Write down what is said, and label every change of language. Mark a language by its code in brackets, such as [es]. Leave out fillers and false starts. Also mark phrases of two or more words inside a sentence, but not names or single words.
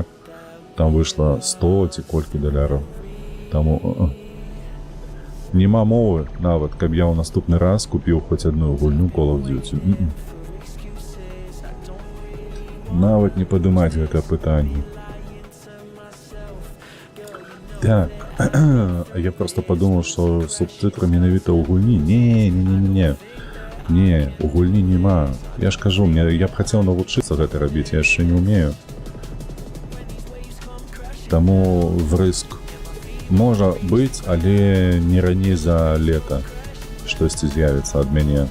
[be] Там выйшла 100 ці колькі $. Таму нема мовы нават, каб я ў наступны раз купіў хоць адну гульню Call of Duty. Нават не падымаць гэта пытанне. [ru] Так, я просто подумал, что субтитры [be] менавіта ў гульні. Не, у гульні нема. Я ж кажу, я б хацеў навучыцца гэта рабіць, я яшчэ не умею. Таму врыск можа быць, але не раней за лета штосьці з'явіцца ад мяне.